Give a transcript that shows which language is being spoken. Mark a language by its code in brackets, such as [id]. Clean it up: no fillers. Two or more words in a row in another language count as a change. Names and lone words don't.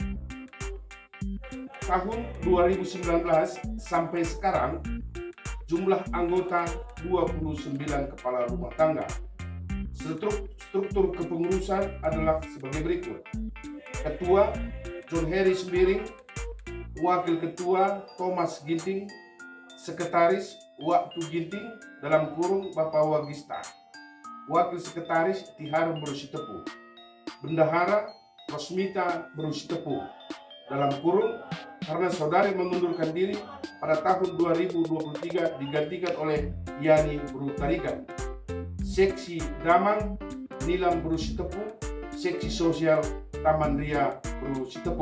[id] Tahun 2019 sampai sekarang jumlah anggota 29 kepala rumah tangga. Struktur kepengurusan adalah sebagai berikut: Ketua John Harry Sembiring, Wakil Ketua Thomas Ginting, Sekretaris Waktu Ginting dalam kurung Bapak Wagista, Wakil Sekretaris Tiharum Berusi-Tepu, Bendahara Rosmita Berusi-Tepu dalam kurung karena saudari mengundurkan diri pada tahun 2023 digantikan oleh Yani Buru Tarigan. Seksi Damang Nilam Berusi-Tepu, Seksi Sosial Taman Ria Berusi-Tepu.